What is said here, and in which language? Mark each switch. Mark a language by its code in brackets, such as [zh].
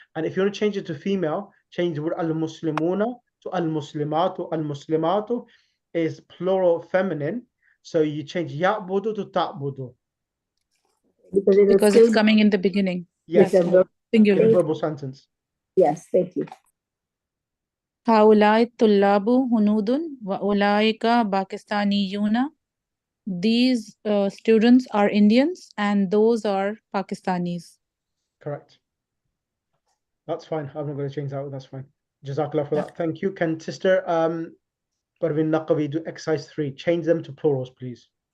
[en] And if you want to change it to female, change the word al-muslimuna to al-muslimatu. Al-muslimatu is plural feminine. So you change ya'budu to ta'budu. Because it's coming in the beginning. Yes. Singular. In a verbal sentence. Yes, thank you. [ar] هؤلاء الطلاب هنود وأولئك باكستانيون. [en] These students are Indians and those are Pakistanis. Correct. That's fine. I'm not going to change that. That's fine. Jazakallah for that. Thank you. Can Sister Parveen Naqavi do exercise 3? Change them to plurals, please.